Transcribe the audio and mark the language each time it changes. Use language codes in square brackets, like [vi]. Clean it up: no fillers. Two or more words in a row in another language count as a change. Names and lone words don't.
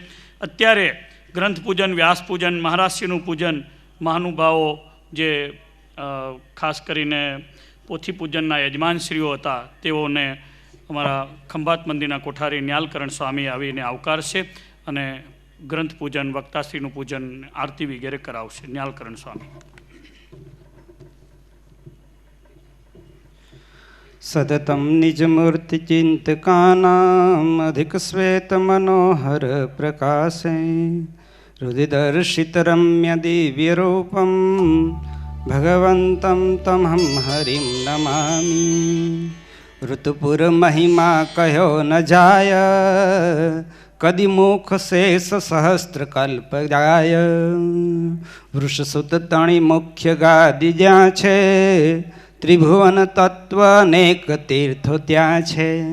[gu] અત્યારે ગ્રંથ પૂજન, વ્યાસ પૂજન, મહારાજશ્રીનું પૂજન મહાનુભાવો જે ખાસ કરીને પોથી પૂજનના યજમાનશ્રીઓ હતા તેઓને અમારા ખંભાત મંદિરના કોઠારી ન્યાલકરણ સ્વામી આવીને આવકારશે અને ગ્રંથ પૂજન, વક્તાશ્રીનું પૂજન, આરતી વગેરે કરાવશે. ન્યાલકરણ સ્વામી. [sa] સદતમ નિજમૂર્તિ ચિંતકાનામ અધિક શ્વેત મનોહર પ્રકાશે हृदिदर्शितरम्य दिव्यरूपं भगवन्तं तमहं हरिं नमामि। [gu] ઋતુપુર મહિમા કહો ન જાય, કદી મુખ શેષ સહસ્ત્ર કલ્પ જાય। વૃષસુત તણી મુખ્ય ગાદી જ્યાં છે, ત્રિભુવન તત્ત્વ અનેક તીર્થો ત્યાં છે।